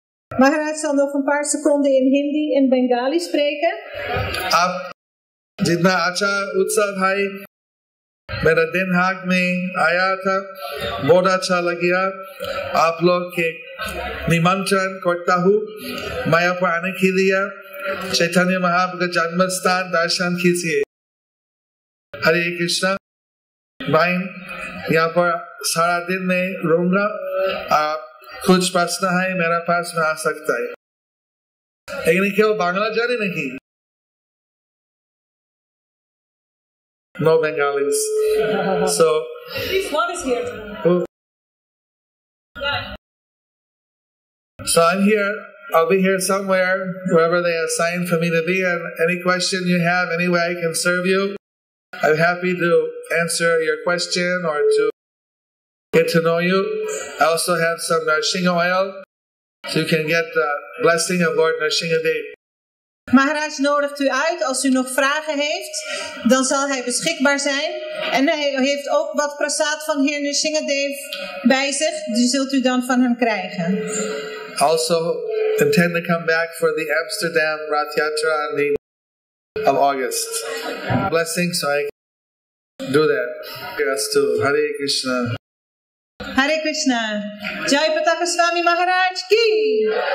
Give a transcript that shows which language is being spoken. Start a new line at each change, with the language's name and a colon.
Dutch: Maharaj zal nog een paar seconden in Hindi en Bengali spreken.
Hindi: आप जितना अच्छा उत्सव है मेरा दिन हाक में आया था बहुत अच्छा लगा आप लोग के निमंत्रण करता हूँ मायापुर आने के लिए चैतन्य महाप्रभु का जन्म स्थान दर्शन कीजिए हरे कृष्णा भाई यहाँ पर सारा दिन में रहूंगा आप कुछ प्रश्न है मेरा पास में आ सकता है लेकिन क्यों बांग्ला जाने नहीं
English: No Bengalis. So One is here. So I'm here. I'll be here somewhere, wherever they assign for me to be. And any question you have, any way I can serve you, I'm happy to answer your question or to get to know you. I also have some Narsingha oil, so you can get the blessing of Lord Narsinghadev.
Dutch: Maharaj nodigt u uit. Als u nog vragen heeft, dan zal hij beschikbaar zijn. En hij heeft ook wat prasad van Heer Narsinghadev bij zich. Die zult u dan van hem krijgen.
English: Also intend to come back for the Amsterdam Rath Yatra on the of August. Blessing, so I can do that. Yes, to Hare Krishna. Hare Krishna. Jai Pataka Swami Maharaj ki.